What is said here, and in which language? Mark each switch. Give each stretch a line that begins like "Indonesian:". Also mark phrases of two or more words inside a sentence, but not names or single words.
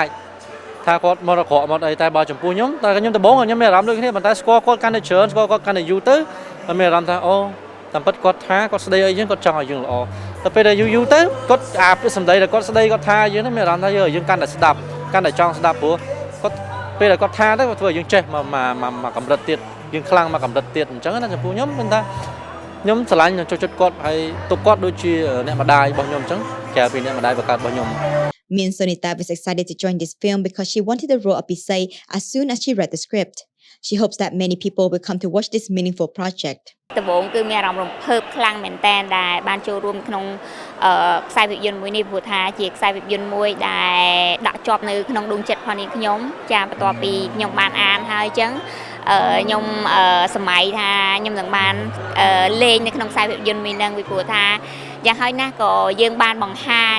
Khmer: ថាគាត់មករកមកអីតែបើចំពោះខ្ញុំតែខ្ញុំដំបូងខ្ញុំមានអារម្មណ៍ដូចគ្នាប៉ុន្តែស្គាល់គាត់កាន់តែច្រើនស្គាល់គាត់កាន់តែយូរទៅតែមានអារម្មណ៍ថាអូតាមពិតគាត់ថាគាត់ស្ដីអីយើងគាត់ចង់ឲ្យយើងល្អតែពេលដែលយូរទៅគាត់អាពាក្យសម្ដីដែលគាត់ស្ដីគាត់ថាយើងមានអារម្មណ៍ថាយើងកាន់តែស្ដាប់កាន់តែចង់ស្ដាប់ព្រោះគាត់ពេលដែលគាត់ថាទៅគាត់ធ្វើឲ្យយើងចេះមកកម្រិតទៀតយើងខ្លាំងមកកម្រិតទៀតអញ្ចឹងណាចំពោះខ្ញុំមិនថាខ្ញុំស្រឡាញ់ចូលចិត្តគាត់ហើយទុកគាត់ដូចជាអ្នកម្ដាយរបស់ខ្ញុំអញ្ចឹងក្រៅពីអ្នកម្ដាយបង្កើតរបស់ខ្ញុំ
English: Min Sonita was excited to join this film because she wanted the role of Pisay as soon as she read the script. She hopes that many people will come to watch this meaningful project.
Khmer: ដំបូងគឺមានអារម្មណ៍រំភើបខ្លាំងមែនតើដែលបានចូលរួមក្នុងខ្សែភាពយន្តមួយនេះព្រោះថាជាខ្សែភាពយន្តមួយដែលដាក់ជាប់នៅក្នុងដួងចិត្តផងនេះខ្ញុំចាបន្ទាប់ពីខ្ញុំ បានអានហើយអញ្ចឹងខ្ញុំសម័យថាខ្ញុំនឹងបានលេងនៅក្នុងខ្សែភាពយន្តមួយហ្នឹងពីព្រោះថាយ៉ាងហោចណាស់ក៏យើងបានបង្ហាញ